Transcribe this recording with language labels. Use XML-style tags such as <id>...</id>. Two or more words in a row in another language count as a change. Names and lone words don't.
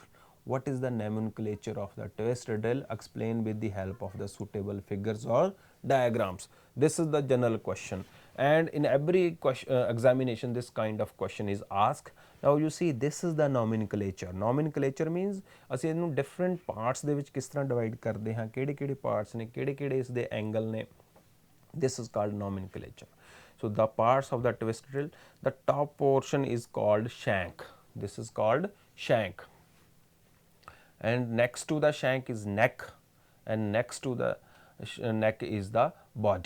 <en>What is the nomenclature of the twist drill? Explain with the help of the suitable figures or diagrams. This is the general question, and in every examination this kind of question is asked. Now you see, this is the nomenclature. Nomenclature means</en> <pa>ਅਸੀਂ ਇਹਨੂੰ</pa> <en>different parts</en> <pa>ਦੇ ਵਿੱਚ ਕਿਸ ਤਰ੍ਹਾਂ divide ਕਰਦੇ ਹਾਂ, ਕਿਹੜੇ ਕਿਹੜੇ parts ਨੇ, ਕਿਹੜੇ ਕਿਹੜੇ ਇਸ ਦੇ angle ਨੇ.</pa> <en>This is called nomenclature. So the parts of the twist drill, the top portion is called shank. This is called shank, and next to the shank is neck, and next to the neck is the body.</en>